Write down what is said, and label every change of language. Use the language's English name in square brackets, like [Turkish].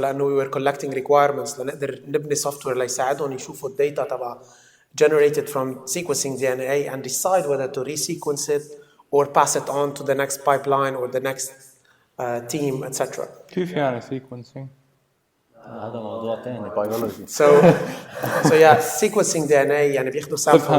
[English] لأنه we were collecting requirements [Arabic] لنقدر نبني [English] software [Arabic] ليساعدهم يشوفوا الداتا تبع [English] generated from sequencing DNA and decide whether to resequence it or pass it on to the next pipeline or the next team, etc. [Arabic] كيف يعني sequencing؟ هذا موضوع تاني biology. [English] So yeah, sequencing DNA [Arabic] يعني بياخدوا [English] samples.